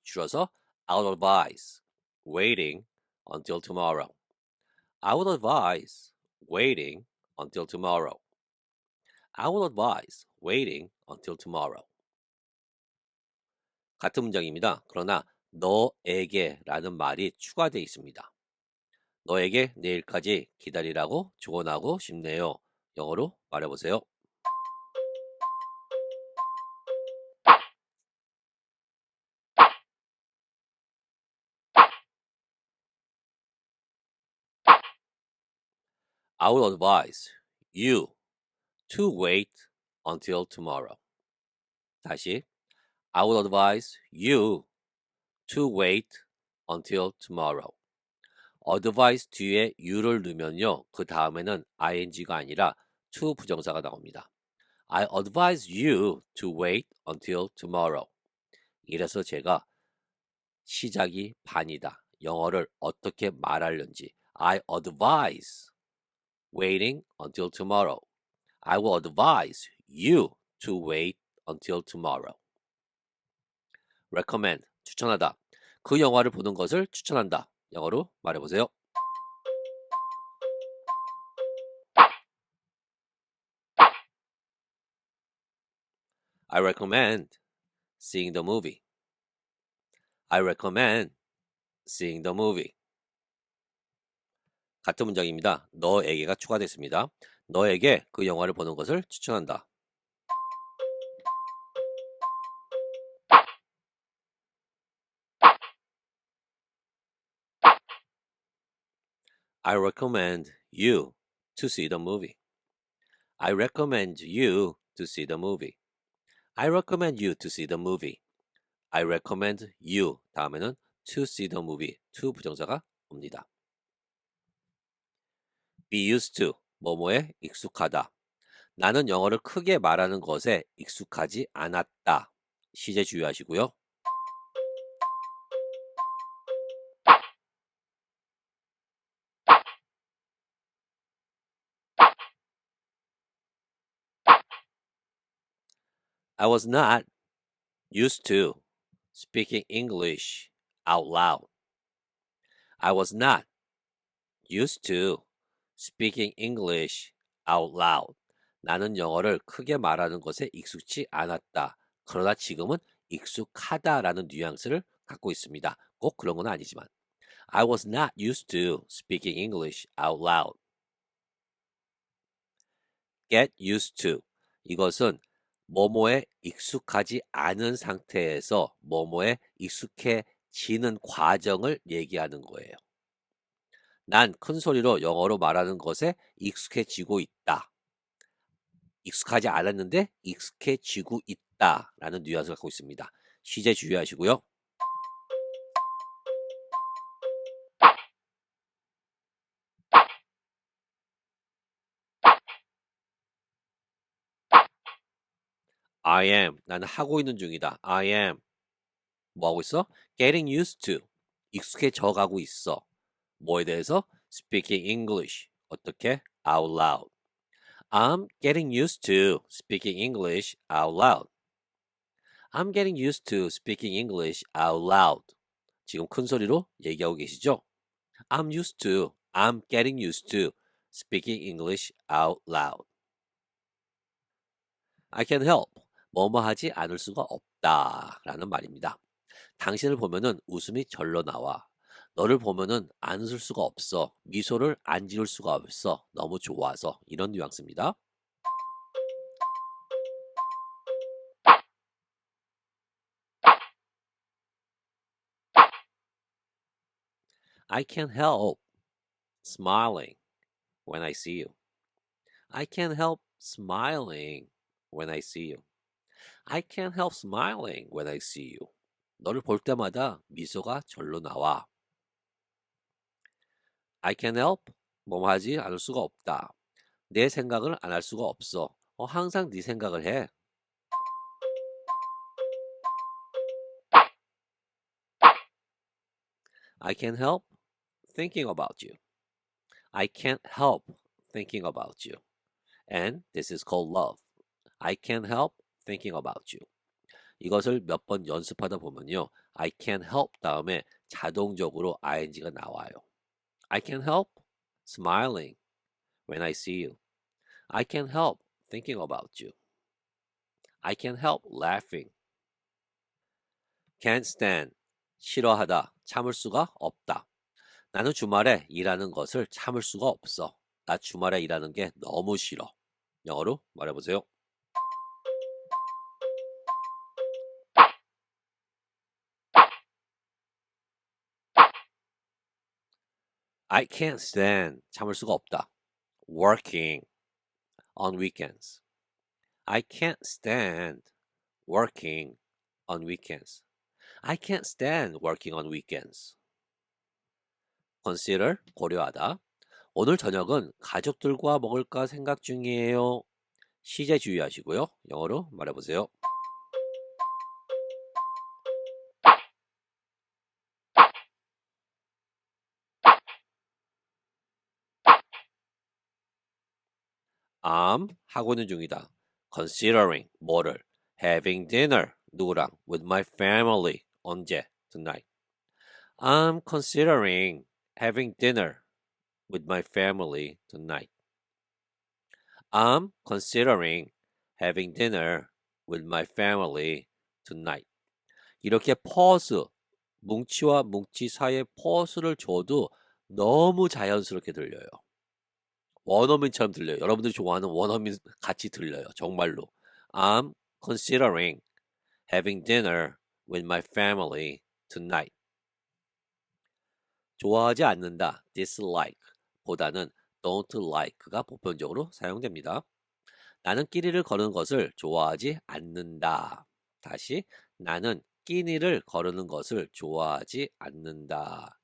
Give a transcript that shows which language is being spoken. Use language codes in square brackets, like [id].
[ko] 줄여서 [en] I would advise. Waiting until tomorrow. I would advise. Waiting until tomorrow. I would advise. Waiting until tomorrow. [ko] 같은 문장입니다. 그러나 너에게라는 말이 추가되어 있습니다. 너에게 내일까지 기다리라고 조언하고 싶네요. 영어로 말해보세요. [en] I would advise you to wait until tomorrow. [ko] 다시 [en] I would advise you to wait until tomorrow. [ko] advise 뒤에 you를 넣으면요. 그 다음에는 ing가 아니라 to 부정사가 나옵니다. [en] I advise you to wait until tomorrow. [ko] 이래서 제가 시작이 반이다. 영어를 어떻게 말하려는지 [en] I advise waiting until tomorrow. I will advise you to wait until tomorrow. [ko] recommend, 추천하다. 그 영화를 보는 것을 추천한다. 영어로 말해보세요. [en] I recommend seeing the movie. I recommend seeing the movie. [ko] 같은 문장입니다. 너에게가 추가됐습니다. 너에게 그 영화를 보는 것을 추천한다. [en] I recommend you to see the movie. I recommend you to see the movie. I recommend you to see the movie. I recommend you [ko] 다음에는 [en] to see the movie. [ko] to 부정사가 옵니다. [en] be used to [ko] 뭐뭐에 익숙하다. 나는 영어를 크게 말하는 것에 익숙하지 않았다. 시제 주의하시고요. [en] I was not used to speaking English out loud. I was not used to speaking English out loud. [ko] 나는 영어를 크게 말하는 것에 익숙치 않았다. 그러나 지금은 익숙하다라는 뉘앙스를 갖고 있습니다. 꼭 그런 건 아니지만. [en] I was not used to speaking English out loud. get used to. [ko] 이것은 뭐뭐에 익숙하지 않은 상태에서 뭐뭐에 익숙해지는 과정을 얘기하는 거예요. 난 큰 소리로 영어로 말하는 것에 익숙해지고 있다. 익숙하지 않았는데 익숙해지고 있다라는 뉘앙스를 갖고 있습니다. 시제 주의하시고요. [en] I am. [ko] 나는 하고 있는 중이다. I am. 뭐 하고 있어? [en] Getting used to. [ko] 익숙해져 가고 있어. 뭐에 대해서? [en] Speaking English. [ko] 어떻게? [en] Out loud. I'm getting used to speaking English out loud. I'm getting used to speaking English out loud. [ko] 지금 큰 소리로 얘기하고 계시죠? [en] I'm getting used to speaking English out loud. I can help. [ko] 뭐뭐 하지 않을 수가 없다. 라는 말입니다. 당신을 보면은 웃음이 절로 나와. 너를 보면은 안 웃을 수가 없어. 미소를 안 지을 수가 없어. 너무 좋아서. 이런 뉘앙스입니다. [en] I can't help smiling when I see you. I can't help smiling when I see you. I can't help smiling when I see you. [ko] 너를 볼 때마다 미소가 절로 나와. [en] I can't help [ko] 뭐뭐 하지 않을 수가 없다. 내 생각을 안 할 수가 없어. 항상 네 생각을 해. [en] I can't help thinking about you. I can't help thinking about you. And this is called love. I can't help thinking about you. [ko] 이것을 몇 번 연습하다 보면요. [en] I can't help [ko] 다음에 자동적으로 ing가 나와요. [en] I can't help smiling when I see you. I can't help thinking about you. I can't help laughing. Can't stand. [ko] 싫어하다. 참을 수가 없다. 나는 주말에 일하는 것을 참을 수가 없어. 나 주말에 일하는 게 너무 싫어. 영어로 말해보세요. [en] I can't stand. [ko] 참을 수가 없다. [en] Working on weekends. I can't stand working on weekends. I can't stand working on weekends. [ko] Consider, 고려하다. 오늘 저녁은 가족들과 먹을까 생각 중이에요. 시제 주의하시고요. 영어로 말해보세요. I'm 하고 있는 중이다. [en] Considering [ko] 뭐를 [en] having dinner [ko] 누구랑 [en] with my family [ko] 언제 [en] tonight. I'm considering having dinner with my family tonight. I'm considering having dinner with my family tonight. [ko] 이렇게 pause, 뭉치와 뭉치 사이에 pause를 줘도 너무 자연스럽게 들려요. 원어민처럼 들려요. 여러분들이 좋아하는 원어민 같이 들려요. 정말로. [en] I'm considering having dinner with my family tonight. [ko] 좋아하지 않는다, dislike 보다는 don't like가 보편적으로 사용됩니다. 나는 끼니를 거르는 것을 좋아하지 않는다. 다시 나는 끼니를 거르는 것을 좋아하지 않는다.